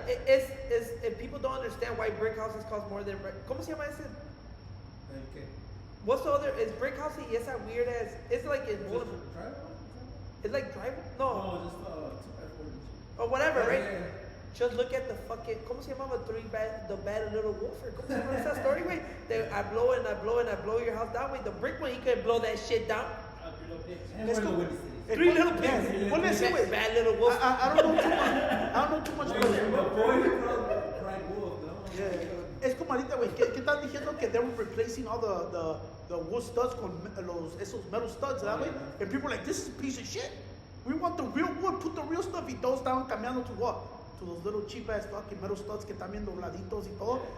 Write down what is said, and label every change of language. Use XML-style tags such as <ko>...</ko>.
<en>the it's if people don't understand why brick houses cost more than brick.</en> <es>¿Cómo se llama ese?</es> <en>Okay. What's the other? Is brick house y esa weird ass? It's like in Just driveway? it's like driveway. No, No, just 2x4. or whatever, right? Yeah. Just look at the fucking.</en> <es>¿Cómo se llamaba</es> <en>the bad little wolf?</en> <es>Or ¿cómo se llama esa story, güey?</es> <en>I blow and I blow and I blow your house down, güey. The brick one, he couldn't blow that shit down. And Let's we're in go. the Windy City. 3 little pigs.</en> <es>Ponle así, güey.</es> <en>Bad little wolf. I don't know too much. I don't know too much about it. Before you cried wolf, no?</en> <es>Es como ahorita, güey, ¿qué están diciendo que</es> <en>they were replacing all the wood studs</en> <es>con esos metal studs, ¿verdad, güey?</es> <en>And people are like, this is a piece of shit. We want the real wood, put the real stuff.</en> <es>Y todos estaban cambiando</es> <en>to what? To those little cheap ass fucking metal studs</en> <es>que están bien dobladitos y todo.</es>